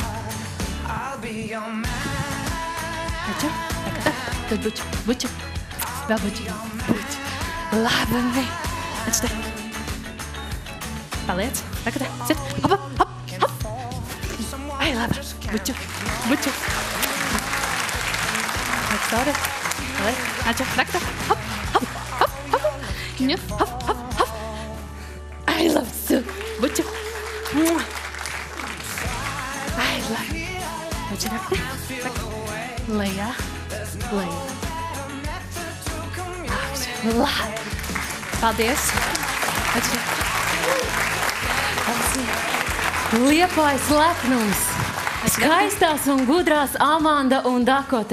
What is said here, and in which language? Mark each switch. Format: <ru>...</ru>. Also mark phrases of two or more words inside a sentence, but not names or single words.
<lv>Tad buču. Vēl buču. Laba, mei. Paliec. Dakota. Sit. Hop. Ai, laba. Buču. Cauri. Dakota. Hop. Hop.</lv> <en>I love you. Buču. I love you.</en> <lv>Lejā. Paldies. Liepājas lepnums. Skaistās un gudrās Amanda un Dakota.</lv>